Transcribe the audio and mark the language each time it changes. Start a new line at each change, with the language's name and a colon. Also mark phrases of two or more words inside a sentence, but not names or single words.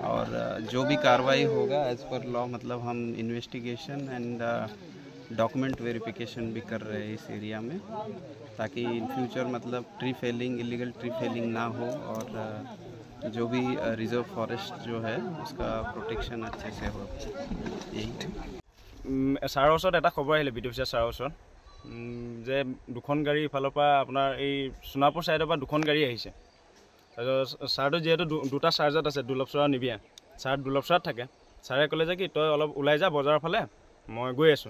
Hindi: और जो भी कार्रवाई होगा
English: as per law
Hindi: मतलब हम
English: investigation and document verification
Hindi: भी कर रहे हैं इस एरिया में, ताकि
English: in future
Hindi: मतलब
English: tree felling, illegal tree felling
Hindi: ना हो और जो भी
English: reserve forest
Hindi: जो है उसका प्रोटेक्शन अच्छे से हो। यही
Assamese: ছাৰৰ ওচৰত এটা খবৰ আহিলে
English: BDO officer
Assamese: ছাৰৰ ওচৰত যে দুখন গাড়ী ইফালৰ পৰা আপোনাৰ এই সোণাপুৰ ছাইডৰ পৰা দুখন গাড়ী আহিছে। তাৰপিছত ছাৰটো যিহেতু দুটা চাৰ্জত আছে, দুৰ্লভচৰা আৰু নিবিয়া। ছাৰ দুৰ্লভচৰাত থাকে। ছাৰে ক'লে যে কি তই অলপ ওলাই যা বজাৰৰ ফালে, মই গৈ আছোঁ।